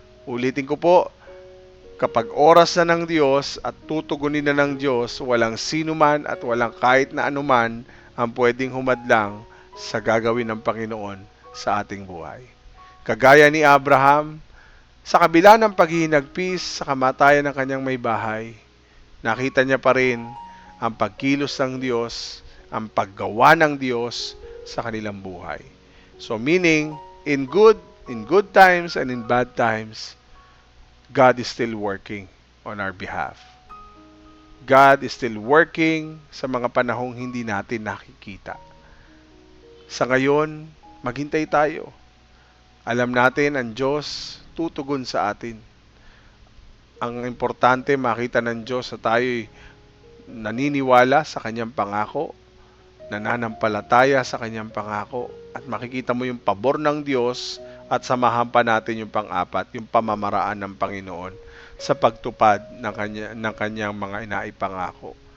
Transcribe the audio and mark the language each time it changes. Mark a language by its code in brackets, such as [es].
[tl] Ulitin ko po, kapag oras na ng Diyos at tutugunin na ng Diyos, walang sino man at walang kahit na anuman ang pwedeng humadlang sa gagawin ng Panginoon sa ating buhay. Kagaya ni Abraham, sa kabila ng paghihinagpis sa kamatayan ng kanyang may bahay, nakita niya pa rin ang pagkilos ng Diyos, ang paggawa ng Diyos sa kanilang buhay. [en] So meaning, in good times and in bad times, God is still working on our behalf. God is still working [tl] sa mga panahong hindi natin nakikita. Sa ngayon, maghintay tayo. Alam natin ang Diyos tutugon sa atin. Ang importante, makita ng Diyos na tayo'y naniniwala sa Kanyang pangako, nananampalataya sa Kanyang pangako, at makikita mo yung pabor ng Diyos at samahan pa natin yung pang-apat, yung pamamaraan ng Panginoon sa pagtupad ng Kanyang mga inaipangako.